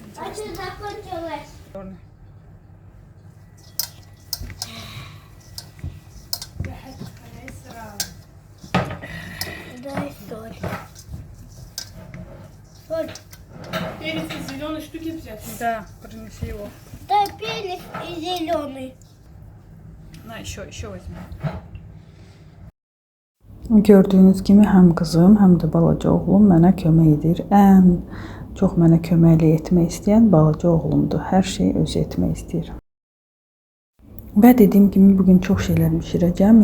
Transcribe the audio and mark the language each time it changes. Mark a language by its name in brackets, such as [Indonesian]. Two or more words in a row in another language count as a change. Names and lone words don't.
[Russian] А что закончилось? Дай соль. Соль. Перец из зеленой штуки взять? Да, принеси его. Дай перец и зеленый. На, еще возьми. [Azerbaijani] Gördüyünüz kimi həm qızım, həm də balaca oğlum mənə kömək edir. Ən çox mənə köməklik etmək istəyən balaca oğlumdur. Hər şeyi özü etmək istəyir. Və dediyim kimi bugün çox şeylər bişirəcəm.